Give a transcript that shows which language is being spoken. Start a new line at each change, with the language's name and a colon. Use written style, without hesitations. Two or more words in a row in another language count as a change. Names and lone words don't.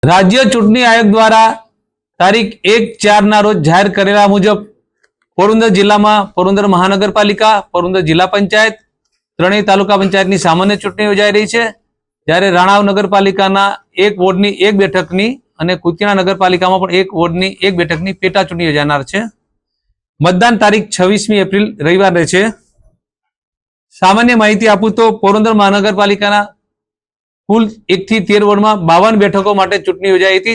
Gujarati: રાજ્ય ચૂંટણી આયોગ દ્વારા તારીખ 1/4 રોજ જાહેર કરેલા મુજબ પોરબંદર જિલ્લા માં પોરબંદર મહાનગરપાલિકા, પોરબંદર જિલ્લા પંચાયત, ત્રણેય તાલુકા પંચાયત સામાન્ય ચૂંટણી યોજાઈ રહી છે। જ્યારે રાણાવ નગરપાલિકાના એક વોર્ડની એક બેઠકની અને કુતિયાણા નગરપાલિકામાં પણ એક વોર્ડની એક બેઠકની પેટા ચૂંટણી યોજાનાર છે। મતદાન તારીખ 26મી એપ્રિલ રવિવારે છે। સામાન્ય માહિતી આપું તો પોરબંદર મહાનગરપાલિકાના કુલ 1 થી 13 વોર્ડમાં 52 બેઠકો માટે ચૂંટણી યોજાઈ હતી।